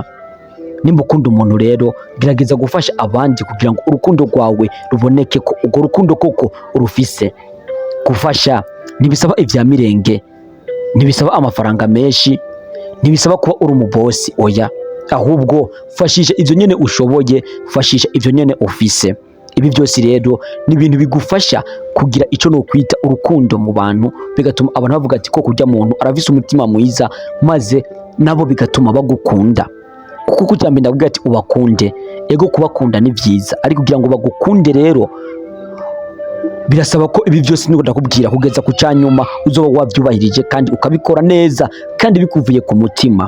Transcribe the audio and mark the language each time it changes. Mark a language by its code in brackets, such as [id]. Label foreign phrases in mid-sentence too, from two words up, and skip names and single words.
[rn] Nimba ukunda umuntu rero gerageza gufasha abandi kugira ngo urukundo rwawe ruboneke ko urwo rukundo koko urufise. Gufasha ntibisaba ibya mirenge, ntibisaba amafaranga menshi, ntibisaba kuba uri umubosi, oya, ahubwo fashisha ivyo nyene ushoboye, fashisha ivyo nyene ufise. Ibi byose rero ni ibintu bigufasha kugira ico no kwita urukundo mu bantu, bigatuma abantu bavuga ati ko kurya muntu aravise umutima mwiza, maze nabo bigatuma bagukunda. Kuko kucyambe ndabwira ati ubakunde, ego kubakunda ni byiza, ariko kugira ngo bagukunde rero birasaba ko ibi byose niko ndakubwira kugeza ku cyanyuma uzoba wabyubahirije kandi ukabikora neza kandi bikuvuye ku mutima.